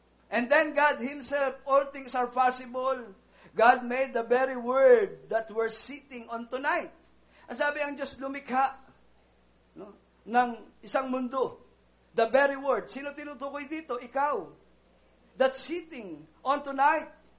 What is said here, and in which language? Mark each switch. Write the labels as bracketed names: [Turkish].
[English] And then God Himself, all things are possible. God made the very word that we're sitting on tonight. [Filipino] Ang sabi, ang Diyos lumikha ng isang mundo. [English] The very word. [Filipino] Sino tinutukoy dito? Ikaw. [English] That's sitting on tonight.